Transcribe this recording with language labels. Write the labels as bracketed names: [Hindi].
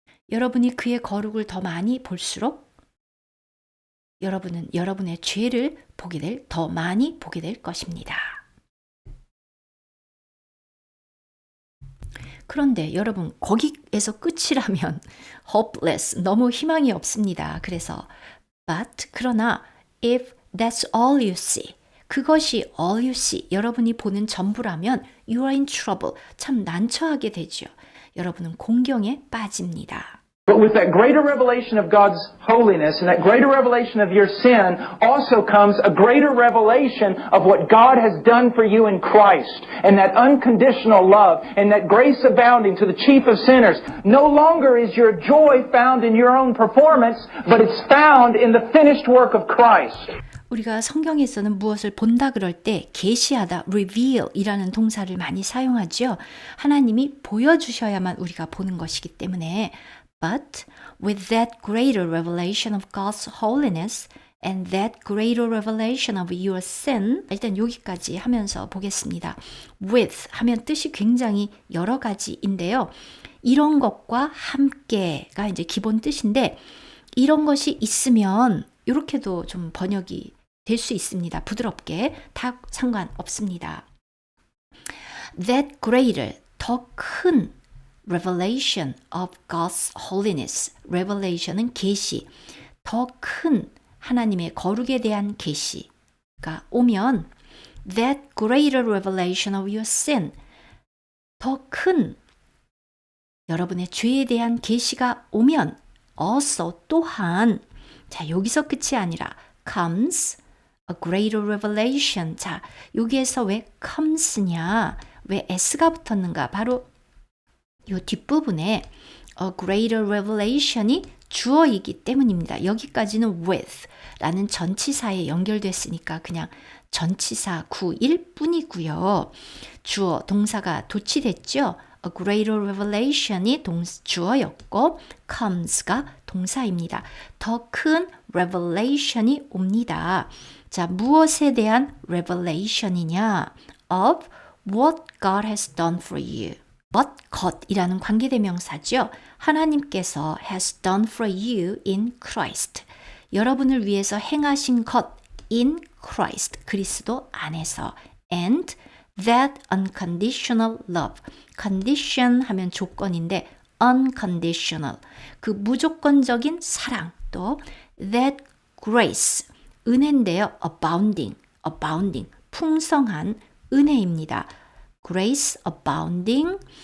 [Korean] 여러분이 그의 거룩을 더 많이 볼수록 여러분은 여러분의 죄를 더 많이 보게 될 것입니다. 그런데 여러분 거기에서 끝이라면 hopeless, 너무 희망이 없습니다. [English] 그래서 그러나 if that's all you see, 그것이 all you see, 여러분이 보는 전부라면 you are in trouble, [Korean] 참 난처하게 되죠. 여러분은 공경에 빠집니다. [English] But with that greater revelation of God's holiness and that greater revelation of your sin also comes a greater revelation of what God has done for you in Christ and that unconditional love and that grace abounding to the chief of sinners. No longer is your joy found in your own performance, but it's found in the finished work of Christ. [Korean] 우리가 성경에서는 무엇을 본다 그럴 때 계시하다, reveal이라는 동사를 많이 사용하죠. 하나님이 보여주셔야만 우리가 보는 것이기 때문에 [English] But with that greater revelation of God's holiness and that greater revelation of your sin, [Korean] 일단 여기까지 하면서 보겠습니다. With 하면 뜻이 굉장히 여러 가지인데요. 이런 것과 함께가 이제 기본 뜻인데 이런 것이 있으면 이렇게도 좀 번역이 될 수 있습니다. 부드럽게 다 상관없습니다. That greater, 더 큰 revelation of God's holiness. revelation은 계시, 더 큰 하나님의 거룩에 대한 계시가 오면 [English] that greater revelation of your sin. [Korean] 더 큰 여러분의 죄에 대한 계시가 오면 also 또한 자 여기서 끝이 아니라 [English] comes a greater revelation. [Korean] 자 여기에서 왜 comes냐 왜 s가 붙었는가 바로 이 뒷부분에 a greater revelation이 주어이기 때문입니다. 여기까지는 with 라는 전치사에 연결됐으니까 그냥 전치사 구일 뿐이고요. 주어 동사가 도치됐죠. A greater revelation이 주어였고 comes가 동사입니다. 더 큰 revelation이 옵니다. 자, 무엇에 대한 revelation이냐? [English] Of what God has done for you. [Korean] what 것이라는 관계대명사죠. 하나님께서 [English] has done for you [Korean] in Christ. 여러분을 위해서 행하신 것 [English] in Christ. [Korean] 그리스도 안에서. [English] And that unconditional love. [Korean] condition 하면 조건인데 unconditional. 그 무조건적인 사랑. 또 that grace. 은혜인데요. abounding. 풍성한 은혜입니다. [English] grace abounding.